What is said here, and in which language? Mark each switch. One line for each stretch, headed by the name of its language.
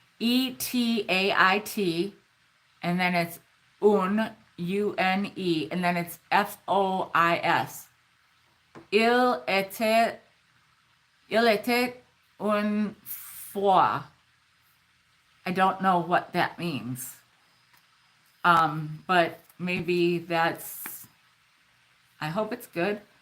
English: Etait, and then it's une, and then it's fois.
French: Il était, il était une fois.
English: I don't know what that means. But maybe that's, I hope it's good.